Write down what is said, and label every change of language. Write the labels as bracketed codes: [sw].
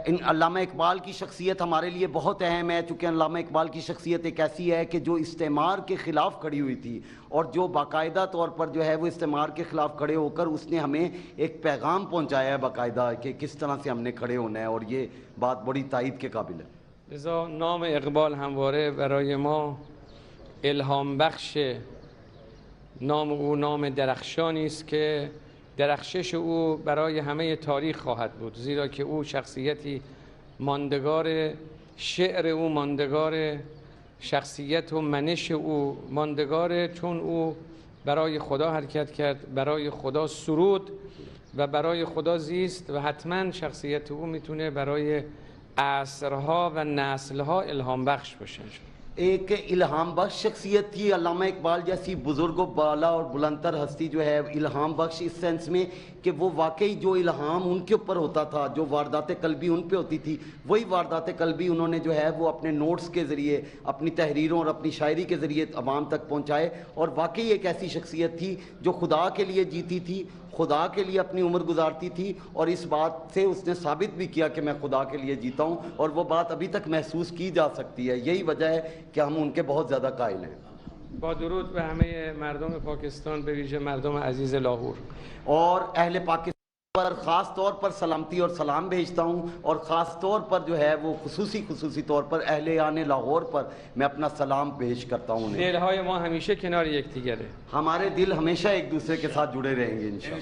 [ur] علامہ اقبال کی شخصیت ہمارے لیے بہت اہم ہے، چونکہ علامہ اقبال کی شخصیت ایک ایسی ہے کہ جو استعمار کے خلاف کھڑی ہوئی تھی اور جو باقاعدہ طور پر جو ہے وہ استعمار کے خلاف کھڑے ہو کر اس نے ہمیں ایک پیغام پہنچایا ہے باقاعدہ کہ کس طرح سے ہم نے کھڑے ہونا ہے، اور یہ بات بڑی تائید کے قابل ہے۔ [fa] لذا نام اقبال همواره برای ما الهام بخشه. نام او نام درخشانی است که درخشش او برای همه تاریخ خواهد بود، زیرا که او شخصیتی ماندگار، شعر او ماندگار، شخصیت و منش او ماندگاره، چون او برای خدا حرکت کرد، برای خدا سرود و برای خدا زیست و حتما شخصیت او میتونه برای عصرها و نسلها الهام بخش باشه۔ [ur] ایک الہام بخش شخصیت تھی علامہ اقبال جیسی بزرگ و بالا اور بلندتر ہستی جو ہے الہام بخش اس سینس میں کہ وہ واقعی جو الہام ان کے اوپر ہوتا تھا، جو واردات قلبی ان پہ ہوتی تھی، وہی واردات قلبی انہوں نے جو ہے وہ اپنے نوٹس کے ذریعے، اپنی تحریروں اور اپنی شاعری کے ذریعے عوام تک پہنچائے، اور واقعی ایک ایسی شخصیت تھی جو خدا کے لیے جیتی تھی، خدا کے لیے اپنی عمر گزارتی تھی، اور اس بات سے اس نے ثابت بھی کیا کہ میں خدا کے لیے جیتا ہوں، اور وہ بات ابھی تک محسوس کی جا سکتی ہے۔ یہی وجہ ہے کہ ہم ان کے بہت زیادہ قائل ہیں۔ [fa] با درود به همه مردم پاکستان، به ویژه مردم عزیز لاهور، [ur] اور اہل پاکستان پر خاص طور پر سلامتی اور سلام بھیجتا ہوں، اور خاص طور پر جو ہے وہ خصوصی طور پر اہل لاہور پر میں اپنا سلام پیش کرتا ہوں۔ [fa] دلهای ما همیشه کنار یکدیگره، [ur] ہمارے دل ہمیشہ ایک دوسرے کے ساتھ جڑے رہیں گے انشاءاللہ۔